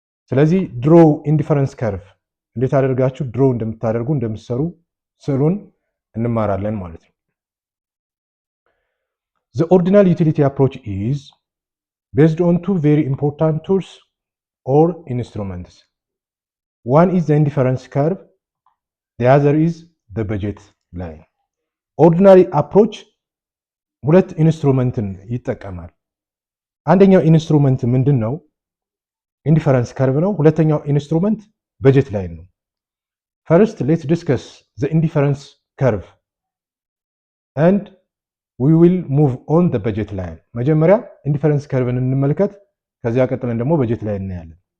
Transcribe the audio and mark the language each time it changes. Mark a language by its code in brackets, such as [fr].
[am] ስለዚህ ድሮ ኢንዲፈረንስ ከርቭ እንዴት አደርጋችሁ ድሮ እንደምታደርጉ እንደምትሰሩ ስዕሉን እንማራለን ማለት ነው። [en] The ordinal utility approach is based on two very important tools or instruments. One is the indifference curve, the other is the budget line. Ordinary approach [am] ሁለት ኢንስትሩመንትን ይጠቀማል። አንደኛው ኢንስትሩመንት ምንድን ነው? ኢንዲፈረንስ ከርቭ ነው። ሁለተኛው ኢንስትሩመንት በጀት ላይን ነው። [en] ፈርስት ሌትስ ዲስከስ ዘ ኢንዲፈረንስ ከርቭ ኤንድ ዊ ዊል ሙቭ ኦን ዘ በጀት ላይን። [am] መጀመሪያ ኢንዲፈረንስ ከርቭን እንመልከት፣ ከዚያ ቀጥለን ደግሞ በጀት ላይን እናያለን።